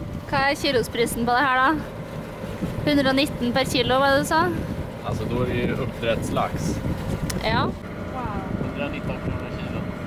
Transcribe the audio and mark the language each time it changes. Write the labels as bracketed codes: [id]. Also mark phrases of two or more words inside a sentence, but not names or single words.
[no] Hva kilosprisen på det her da? 119 per kilo, hva det du sa? [sv] Alltså då är det ju uppdrättslax. Ja. 119 kronor kilo.